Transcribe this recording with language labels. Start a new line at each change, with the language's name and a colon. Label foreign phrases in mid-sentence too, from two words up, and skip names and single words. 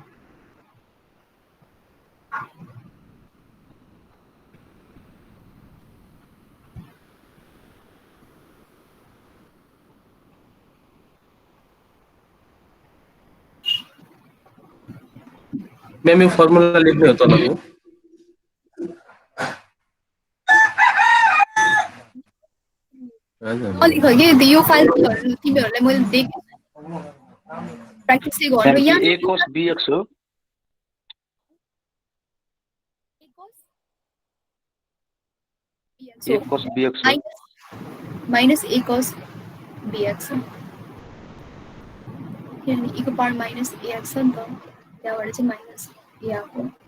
Nepali: मैम यो फर्मुला लेख्ने हो तलको? अलिक कि यो फाइल तिमीहरूलाई मैले देखेँ, प्र्याक्टिस चाहिँ गर्नु। यहाँ a cos bx हो, a cos bx हो माइनस a cos bx किनभने e को पावर -ax छ नि त, त्यहाँबाट चाहिँ माइनस a आएको।